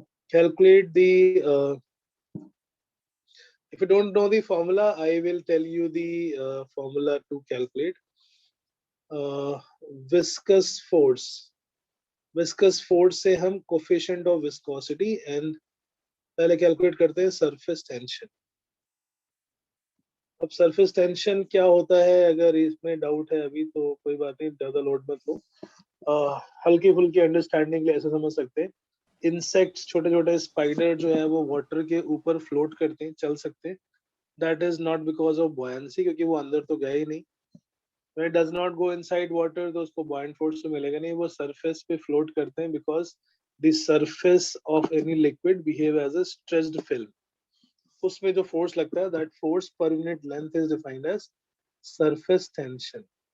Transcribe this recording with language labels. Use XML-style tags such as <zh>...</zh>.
<en>Calculate the if you don't know the formula, I will tell you the formula to calculate viscous force. Viscous force से हम coefficient of viscosity and पहले calculate करते हैं surface tension.</en> <hi>अब surface tension क्या होता है, अगर इसमें doubt है अभी तो कोई बात नहीं, ज़्यादा load मत लो. हल्की फुल्की अंडरस्टैंडिंग के लिए ऐसे समझ सकते हैं. इंसेक्ट्स, छोटे छोटे स्पाइडर जो है वो वाटर के ऊपर फ्लोट करते हैं, चल सकते हैं.</hi> <en>that is not because of buoyancy,</en> <hi>क्योंकि वो अंदर तो गए ही नहीं.</hi> <en>When it does not go inside water</en> <hi>तो उसको buoyant force तो मिलेगा नहीं, वो surface पे float करते हैं</hi> <en>because the surface of any liquid behave as a stretched film.</en> <hi>उसमें जो force लगता है,</hi> <en>that force per unit length is defined as surface tension.</en>